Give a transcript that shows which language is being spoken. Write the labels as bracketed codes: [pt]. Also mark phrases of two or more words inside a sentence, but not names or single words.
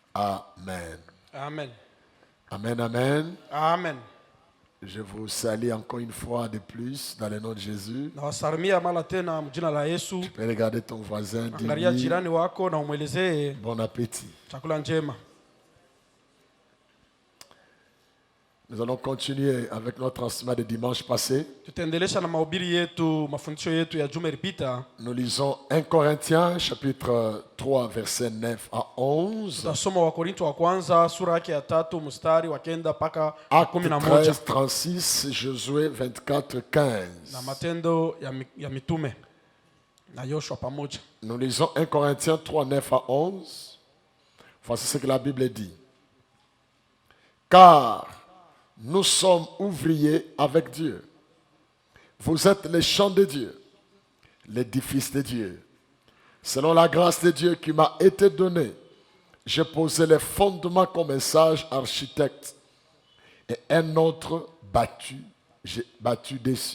[fr] Amen. Amen. Amen, amen. Amen. Je vous salue encore une fois de plus dans le nom de Jésus. [sw] Nawasalimia mara tena mjina la Yesu. [fr] Tu peux regarder ton voisin, [sw] Angalia [fr] dis-lui [sw] jirani wako na umwelezee [fr] bon appétit. [sw] chakula njema. [fr] Nous allons continuer avec notre enseignement de dimanche passé. [sw] Tutaendelesha na mahubiri yetu, mafundisho yetu ya juma ilipita. [fr] Nous lisons 1 Corinthiens chapitre 3 verset 9 à 11. [sw] Tutasoma Wakorintho wa kwanza sura yake ya 3 mstari wa 9 mpaka [fr] Acte 11 13, 36, Josué 24, 15. [sw] na Matendo ya Mitume na Yoshua pamoja. [fr] Nous lisons 1 Corinthiens 3, 9 à 11. Voici ce que la Bible dit. Car nous sommes ouvriers avec Dieu. Vous êtes les champs de Dieu, l'édifice de Dieu. Selon la grâce de Dieu qui m'a été donnée, j'ai posé les fondements comme un sage architecte et un autre j'ai battu dessus.